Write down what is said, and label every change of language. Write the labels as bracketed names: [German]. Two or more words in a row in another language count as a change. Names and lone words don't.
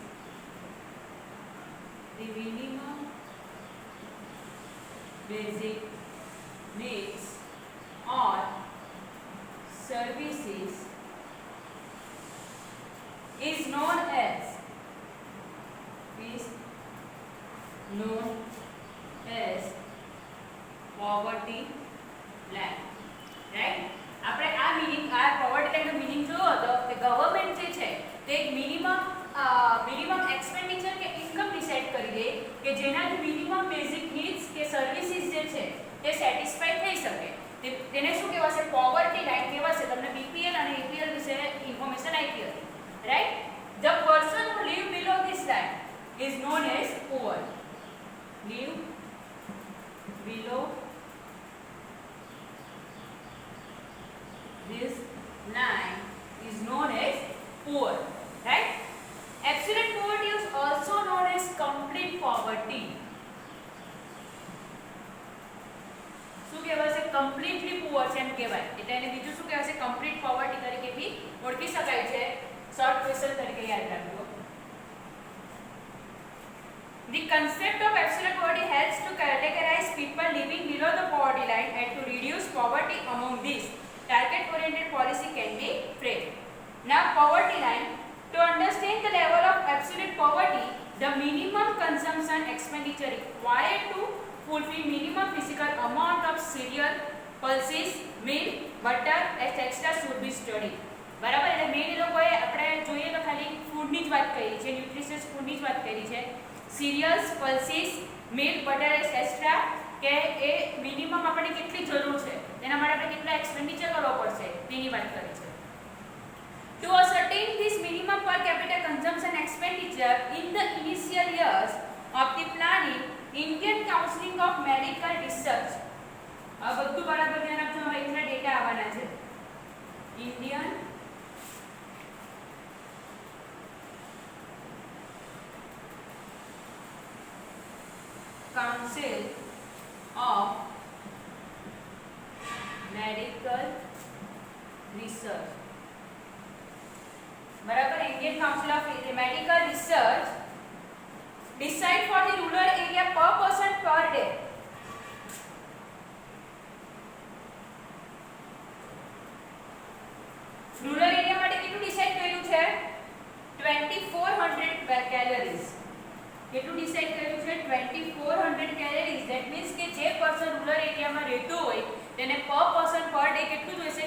[English] or services is known as poverty line, right? [Gujarati] આપણે આ મીનિંગ આ પોવર્ટી લાઈનનો મીનિંગ જોયો હતો કે ગવર્નમેન્ટ જે છે તે એક મિનિમમ એક્સપેન્ડિચર કે ઇન્કમ ડિસાઇડ કરી દે કે જેનાથી મિનિમમ બેઝિક નીડ્સ કે સર્વિસીસ જે છે તે સેટિસ્ફાઈ થઈ શકે. તેને શું કહેવાશે? પોવર્ટી લાઈન કહેવાશે. તમને બીપીએલ અને એપીએલ વિશે ઇન્ફોર્મેશન આપી હતી, રાઈટ? [English] The person who live below this line is known as poor. Live below this line is known as poor, right? Absolute poverty is also known as complete poverty. [Gujarati] શું કહેવાશે? [English] completely poor [Gujarati] છે એમ કહેવાય. એટલે એને બીજું શું કહેવાશે? [English] complete poverty [Gujarati] તરીકે બી ઓળખી શકાય છે. શોર્ટ ક્વેશ્ચન તરીકે યાદ રાખજો. [English] The concept of absolute poverty helps to categorize people living below the poverty line and to reduce poverty among these. Target-oriented policy can be framed. Now, poverty line. To understand the level of absolute poverty, the minimum consumption expenditure required to fulfill minimum physical amount of cereal, pulses, milk, butter, etc. should be studied. [Gujarati] બરાબર? એટલે મેન લોકોએ આપણે જોઈએ તો ખાલી ફૂડની જ વાત કરી છે, ન્યુટ્રિશિયસ ફૂડની જ વાત કરી છે. [English] cereals, pulses, milk, butter etcetera [Gujarati] કે એ મિનિમમ આપણને કેટલી જરૂર છે તેના માટે આપણે કેટલા એક્સપેન્ડિચર કરવો પડશે તેની વાત કરી છે. [English] To ascertain this minimum per capita consumption expenditure in the initial years of the planning, Indian Council of Medical Research [Gujarati] આ બધું બરાબર ધ્યાન આપજો. હવે એના ડેટા આવવાના છે. [English] Indian Council of Medical Research, [Hindi] बराबर? [English] Indian Council of Medical Research decide for the rural area per person per day. [Gujarati] રૂરલ એરિયા માટે કેટલું ડિસાઇડ કર્યું છે? 2400 કેલરીઝ. કેટલું ડિસાઇડ કર્યું છે? 2400 કેલરીઝ. [English] that means [Gujarati] કે જે પર્સન રૂરલ એરિયામાં રહેતો હોય તેને [English] per person per day [Gujarati] કેટલું જોઈશે?